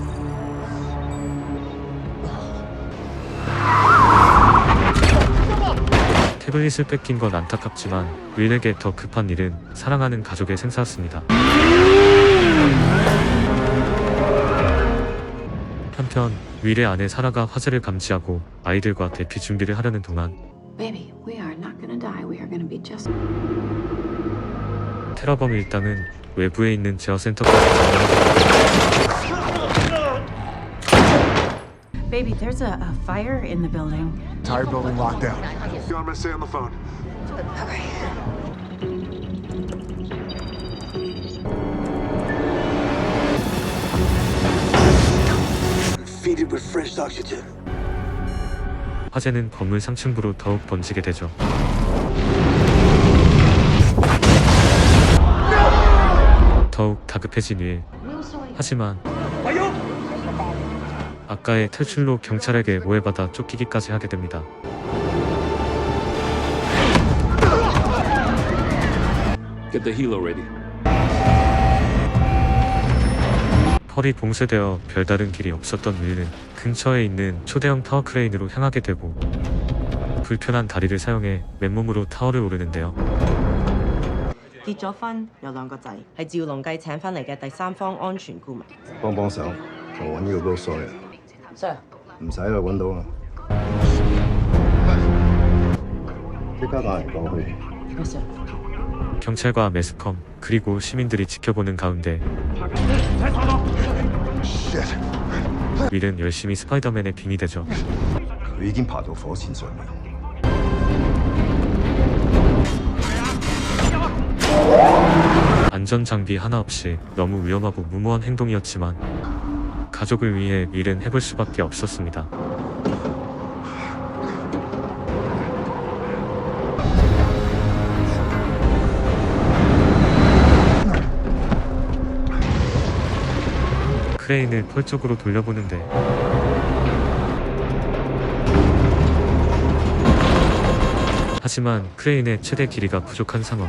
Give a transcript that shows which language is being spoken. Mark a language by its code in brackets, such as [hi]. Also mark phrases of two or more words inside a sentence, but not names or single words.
[ko] 태블릿을 뺏긴 건 안타깝지만 윌에게 더 급한 일은 사랑하는 가족의 생사였습니다. 한편 윌의 아내 사라가 화재를 감지하고 아이들과 대피 준비를 하려는 동안 [en] Baby, we are not gonna die. We are gonna be just. [ko] 테러범 일당은 외부에 있는 제어센터까지 점령하고 [en] Baby, there's a fire in the building. Entire building locked down. You want me to stay on the phone? Feed it with fresh oxygen. [ko] 화재는 건물 상층부로 더욱 번지게 되죠. 더욱 다급해진 윌. 하지만 아까의 탈출로 경찰에게 오해받아 쫓기기까지 하게 됩니다. [en] Get the healer ready. [ko] 펄이 봉쇄되어 별다른 길이 없었던 윌은 근처에 있는 초대형 타워 크레인으로 향하게 되고 불편한 다리를 사용해 맨몸으로 타워를 오르는데요. [yue] 結咗婚，有兩個仔，係趙龍繼請翻嚟嘅第三方安全顧問。幫幫手，我揾呢個 Will Sawyer。 [en] Sir， [yue] 唔使啦，揾到啦。即刻帶人過去。 [en] Yes sir。 [ko] 경찰과 매스컴 그리고 시민들이 지켜보는 가운데 [en] Shit. [ko] 윌은 열심히 스파이더맨의 빙이 되죠. [yue] 佢已經爬到火線上面。 [ko] 안전장비 하나 없이 너무 위험하고 무모한 행동이었지만 가족을 위해 윌은 해볼 수밖에 없었습니다. 크레인을 펄 쪽으로 돌려보는데 하지만 크레인의 최대 길이가 부족한 상황.